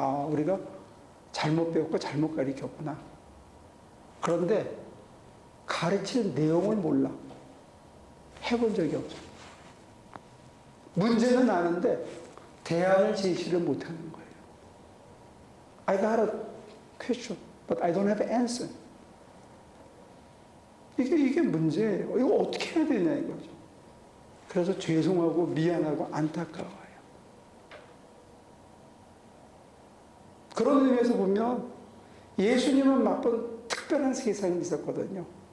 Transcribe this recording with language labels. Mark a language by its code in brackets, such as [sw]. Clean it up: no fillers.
[ko] 우리가 잘못 배웠고 잘못 가르쳤구나. 그런데 가르칠 내용을 몰라. 해본 적이 없어. 문제는 아는데 대안을 제시를 못하는 거예요. [en] I got a question, but I don't have an answer. [ko] 이게 문제예요. 이거 어떻게 해야 되냐 이거죠. 그래서 죄송하고 미안하고 안타까워요. 그런 의미에서 보면 예수님은 맛본 특별한 세상이 있었거든요.